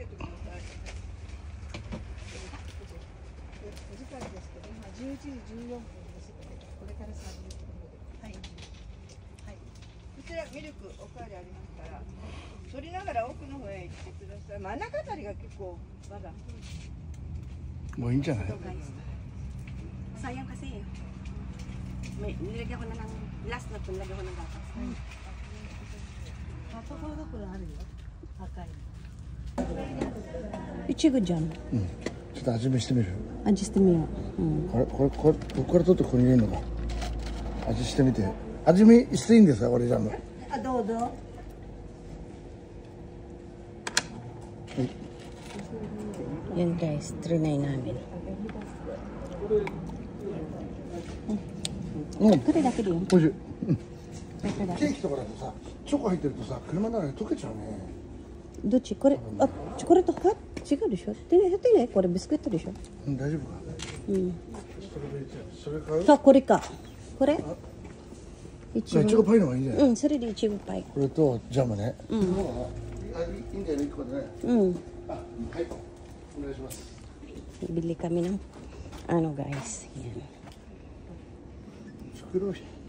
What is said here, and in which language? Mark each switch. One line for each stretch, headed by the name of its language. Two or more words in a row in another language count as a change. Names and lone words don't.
Japanese: お時間ですけど、今11時14分です。これから30分で。はい。はい。こちらミルクおかわりありますから、取りながら奥の方へ行ってください。真ん中あたりが結構まだ。もういいんじゃない？
Filipino: Sayang kasi. May nilagyan ko na ng last na to, nilagyan ko ng gatas.
Japanese: いちごじゃん。うん。ちょっと味見してみる。味してみよう。うん。これここから取ってここに入れるのか。味してみて。味見していいんですか、これじゃんの。あ、どうぞ。
Filipino: Yan guys, trinay namin.
Japanese: うん。これだけでいいよ。美味しい。これだけ。ケーキとかだとさ、チョコ入ってるとさ、車の中で溶けちゃうね。どっちこれ、あ、チョコレートは違うでしょでね、ね、これビスケットでしょうん、大丈夫か。うん。それ買う？あ、これか。これいじゃあいちごパイの方がいいんじゃない？うん、それでいちごパイ。これとジャムね。うん。いいんだよね、1個でね。うん。あ、はい。お願いします。
Filipino: Bili kami ng ano guys. Yan.
English: Screw.